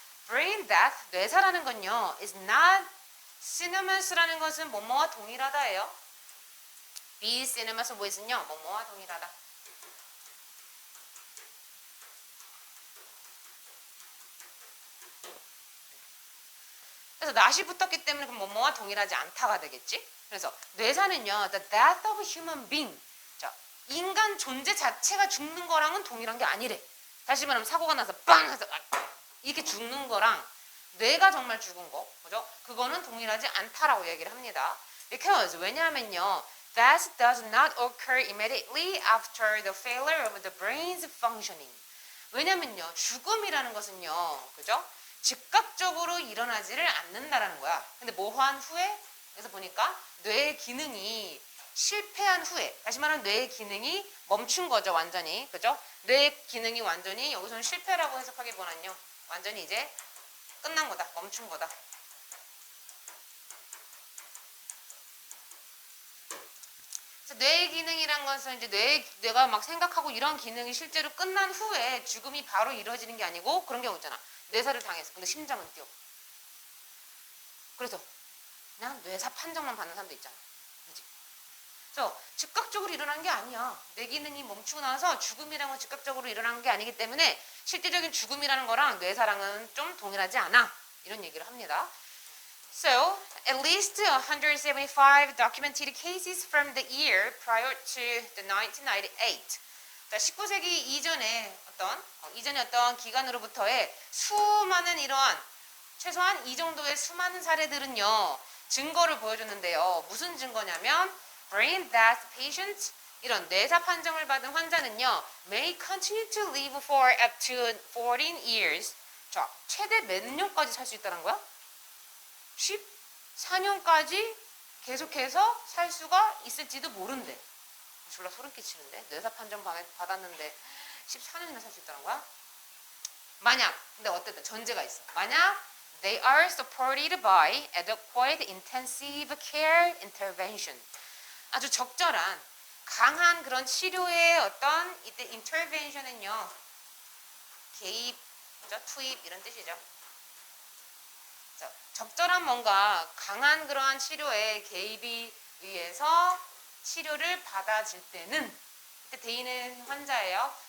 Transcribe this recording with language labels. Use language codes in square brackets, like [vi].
[ko] brain death 뇌사라는 건요 [en] is not synonymous [ko] 라는 것은 뭐뭐와 동일하다예요. be synonymous with는요 뭐뭐와 동일하다. 그래서 not이 붙었기 때문에 그럼 뭐뭐와 동일하지 않다가 되겠지. 그래서 뇌사는요 [en] the death of human being. [ko] 자, 인간 존재 자체가 죽는 거랑은 동일한 게 아니래. 다시 말하면 사고가 나서 빵 해서 이렇게 죽는 거랑 뇌가 정말 죽은 거, 그죠? 그거는 동일하지 않다라고 얘기를 합니다. [en] Because [ko] 왜냐하면요 [en] death does not occur immediately after the failure of the brain's functioning. [ko] 왜냐면요 죽음이라는 것은요, 그죠? 즉각적으로 일어나지를 않는다라는 거야. 근데 뭐한 후에, 그래서 보니까 뇌의 기능이 실패한 후에, 다시 말하면 뇌의 기능이 멈춘 거죠, 완전히. 그죠? 뇌의 기능이 완전히, 여기서는 실패라고 해석하기보다는요, 완전히 이제 끝난 거다, 멈춘 거다. 그래서 뇌의 기능이란 것은 이제 뇌가 막 생각하고 이런 기능이 실제로 끝난 후에 죽음이 바로 이루어지는 게 아니고 그런 경우 있잖아. 뇌사를 당했어. 근데 심장은 뛰어. 그래서 그냥 뇌사 판정만 받는 사람도 있잖아. 그치? 그래서 즉각적으로 일어난 게 아니야. 뇌 기능이 멈추고 나서 죽음이라는 건 즉각적으로 일어난 게 아니기 때문에 실제적인 죽음이라는 거랑 뇌사랑은 좀 동일하지 않아. 이런 얘기를 합니다. [en] So, at least 175 documented cases from the year prior to the 1998. [ko] 19세기 이전에 어떤 기간으로부터의 수많은 이러한 최소한 이 정도의 수많은 사례들은요 증거를 보여줬는데요. 무슨 증거냐면 [en] brain death patients [ko] 이런 뇌사 판정을 받은 환자는요 [en] may continue to live for up to 14 years. [ko] 자, 최대 몇 년까지 살 수 있다는 거야? 14년까지 계속해서 살 수가 있을지도 모른대. 졸라 소름 끼치는데 뇌사 판정 받았는데 14년이나 살 수 있다는 거야? 만약 근데 어쨌든 전제가 있어. 만약 [en] they are supported by adequate intensive care intervention. [ko] 아주 적절한 강한 그런 치료의 어떤 이때 intervention은요 개입, 투입 이런 뜻이죠. 적절한 뭔가 강한 그러한 치료에 개입이 위해서 치료를 받아질 때는 그때 대인은 환자예요.